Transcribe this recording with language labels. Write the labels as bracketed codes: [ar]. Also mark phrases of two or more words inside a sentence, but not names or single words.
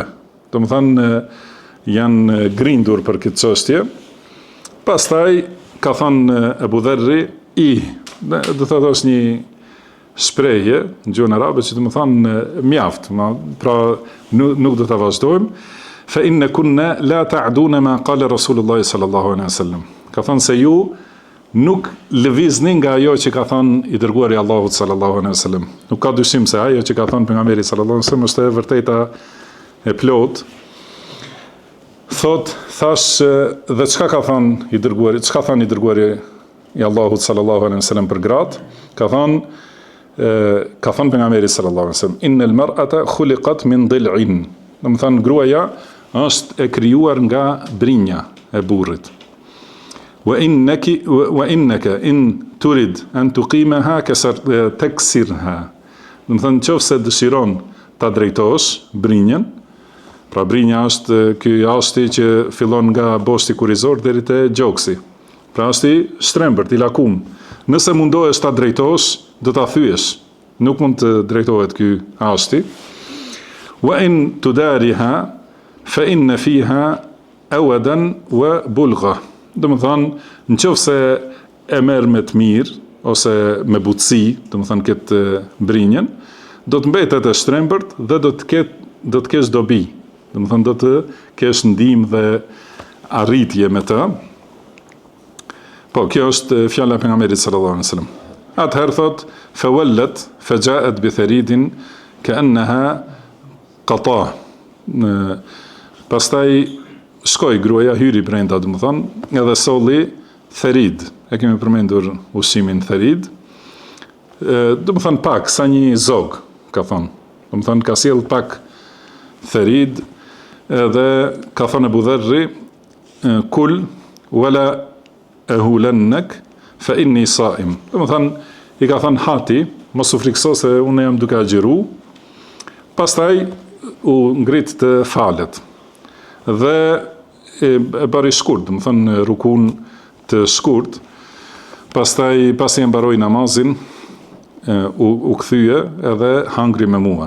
[sq] Do të thënë janë grindur për këtë çështje. Pastaj ka thënë Abu Dharri do të thotë është një shprehje në gjuhën arabe që do të thonë mjaft, pra nuk do ta vazhdojmë. [ar] فإنا كنا لا تعدون ما قال رسول الله صلى الله عليه وسلم. [sq] Ka thënë se ju nuk lëvizni nga ajo që ka thënë i dërguari i Allahut [ar] صلى الله عليه وسلم. [sq] Nuk ka dyshim se ajo që ka thënë pejgamberi [ar] صلى الله عليه وسلم [sq] është e vërteta e plot. Thot, thash, dhe çka ka thënë i dërguari, çka thënë i dërguari i Allahut [ar] صلى الله عليه وسلم [sq] për gratë? Ka thënë pejgamberi [ar] صلى الله عليه وسلم إن المرأة خلقت من ضلع. [sq] Do të thënë gruaja është e krijuar nga brinja e burrit. [ar] وإنك إن ترد أن تقيمها تكسرها. [sq] Do të thënë nëse dëshiron ta drejtosh brinjën, pra brinja është ky ashti që fillon nga boshti kurizor deri te gjoksi. Pra ashti shtrembërt, i lakum. Nëse mundohesh ta drejtosh, do ta thyesh. Nuk mund të drejtohet ky ashti. [ar] وإن تداريها فإن فيها أودا وبلغة. [sq] Do të thonë, nëse e merr me të mirë ose me butësi, do të thonë këtë brinjën, do të mbetet e shtrembërt dhe do të kesh dobi. Do të thonë do të kesh ndihmë dhe arritje me të. Po, kjo është fjala e pejgamberit [ar] صلى الله عليه وسلم. [sq] Atëherë thot, [ar] فولت فجاءت بثريد كأنها قطاة. [sq] Pastaj shkoi gruaja, hyri brenda, do të thonë, edhe solli tharid. E kemi përmendur ushqimin tharid. Do të thonë pak sa një zog, ka thonë. Do të thonë ka sjell pak tharid. Edhe ka thënë Abu Dharri, [ar] كل ولا أهولنك فإني صائم. [sq] Do të thënë, i ka thënë hati, mos u frikso se unë jam duke agjëru. Pastaj u ngrit të falet. Dhe e bëri shkurt, do të thënë rukun të shkurt. Pastaj pasi e mbaroi namazin, u kthye edhe hangri me mua.